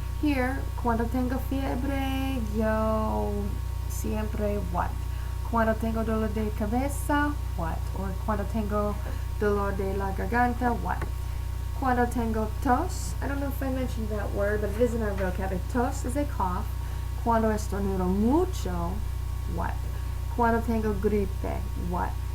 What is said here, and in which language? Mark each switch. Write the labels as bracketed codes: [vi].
[es] Here, cuando tengo fiebre, yo siempre what? Cuando tengo dolor de cabeza, what? Or cuando tengo dolor de la garganta, what? Cuando tengo tos, [en] I don't know if I mentioned that word, but it is in our vocabulary. Tos is a cough. [es] Cuando estornudo mucho, what? Cuando tengo gripe, what?